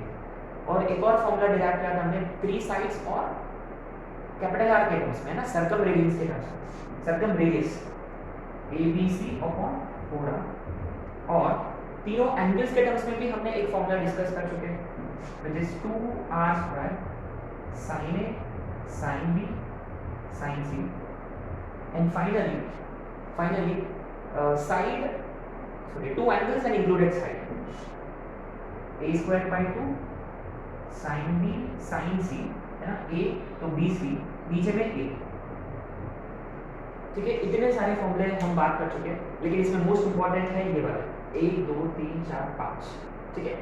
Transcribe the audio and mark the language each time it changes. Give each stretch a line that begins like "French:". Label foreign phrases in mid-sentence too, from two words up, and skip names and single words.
Hindi: और एक और फॉर्मूला डिराइव किया था हमने
English: three sides
Hindi: और
English: capital R
Hindi: के टर्म्स में, ना
English: circum radius
Hindi: के टर्म्स,
English: circum radius a b c upon 4r,
Hindi: और तीनों एंगल्स के टर्म्स में भी हमने एक
English: formula discuss
Hindi: कर चुके हैं
English: which is 2r² sin a sin b sin c, and finally side, sorry, two angles and included side, a squared by 2 sin b sin c,
Hindi: है ना? a तो b c, नीचे में a, ठीक है? इतने सारे फॉर्मूले हम बात कर चुके हैं, लेकिन इसमें
English: most important
Hindi: है ये वाला 1 2 3 4 5, ठीक है?